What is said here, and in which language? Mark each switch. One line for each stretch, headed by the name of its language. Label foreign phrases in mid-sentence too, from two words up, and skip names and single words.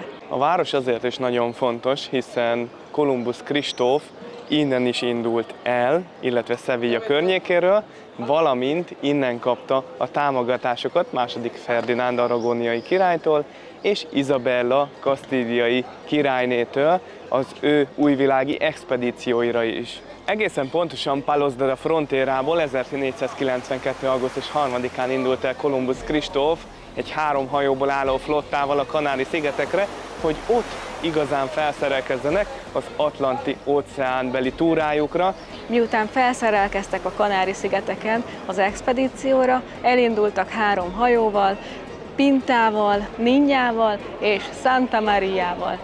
Hungarian: A város azért is nagyon fontos, hiszen Kolumbusz Kristóf innen is indult el, illetve Sevilla környékéről, valamint innen kapta a támogatásokat II. Ferdinánd aragóniai királytól és Izabella kasztíliai királynétől az ő újvilági expedícióira is. Egészen pontosan Palos de la Frontérából 1492. augusztus 3-án indult el Kolumbusz Kristóf egy 3 hajóból álló flottával a Kanári-szigetekre, hogy ott igazán felszerelkezzenek az Atlanti-óceánbeli túrájukra. Miután felszerelkeztek a Kanári-szigeteken az expedícióra, elindultak 3 hajóval, Pintával, Niñával és Santa Mariával.